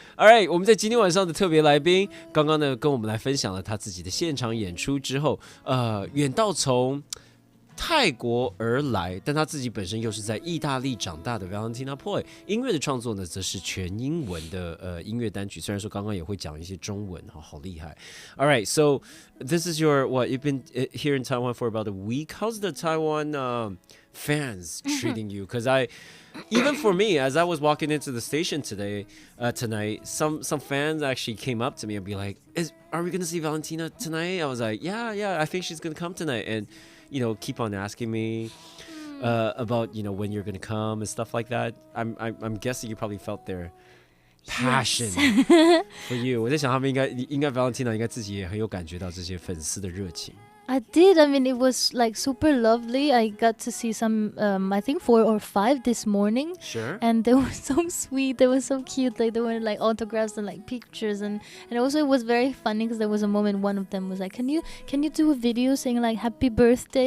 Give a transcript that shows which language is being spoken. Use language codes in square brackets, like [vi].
[zh] All right， 我们在今天晚上的特别来宾，刚刚呢跟我们来分享了他自己的现场演出之后，远道从泰国而来，但他自己本身又是在意大利长大的 Valentina Ploy， 音乐的创作呢，则是全英文的音乐单曲，虽然说刚刚也会讲一些中文，好厉害。 [en] All right, so this is your what? You've been here in Taiwan for about a week. How's the Taiwan fans treating you? Because even for me, as I was walking into the station tonight, some fans actually came up to me and be like, "Are we gonna see Valentina tonight?" I was like, "Yeah, I think she's gonna come tonight." And keep on asking me about when you're gonna come and stuff like that. I'm guessing you probably felt their passion for you. [zh] 我在想他们应该 Valentina 应该自己也很有感觉到这些粉丝的热情。 [en] I did. I mean, it was like super lovely. I got to see some, I think 4 or 5 this morning. Sure. And they were so sweet. They were so cute. Like they were like autographs and like pictures. And also it was very funny because there was a moment one of them was like, can you do a video saying like happy birthday?